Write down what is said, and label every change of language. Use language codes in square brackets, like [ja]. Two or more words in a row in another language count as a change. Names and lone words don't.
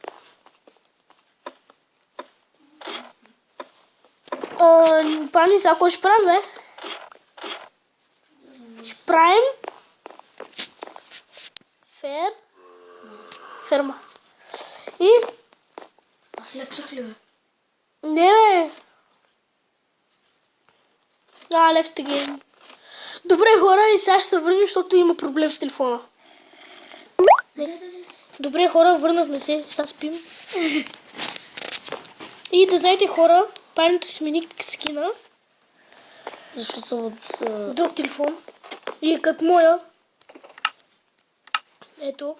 [bg] Пани, сега какво ще правим, бе? Ще правим ферма. И... Аз лепнах ли, бе? Не, бе. [en] Left the game. [bg] Добре, хора, и сега ще се върнем, защото има проблем с телефона. Добре, хора, върнахме се. Сега спим. И да знаете, хора, панието смени скина. Защо съм от... Друг телефон. И е като моя. Ето.